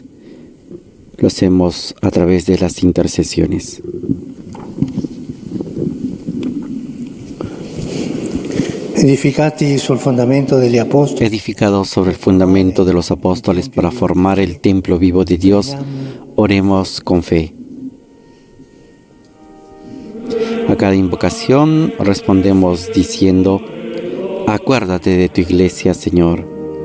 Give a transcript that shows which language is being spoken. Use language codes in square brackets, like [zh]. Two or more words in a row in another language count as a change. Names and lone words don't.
[es] Lo hacemos a través de las intercesiones. [it] Edificati sul fondamento degli apostoli, [es] Edificados sobre el fundamento de los apóstoles para formar el templo vivo de Dios, oremos con fe. A cada invocación respondemos diciendo: acuérdate de tu iglesia, Señor.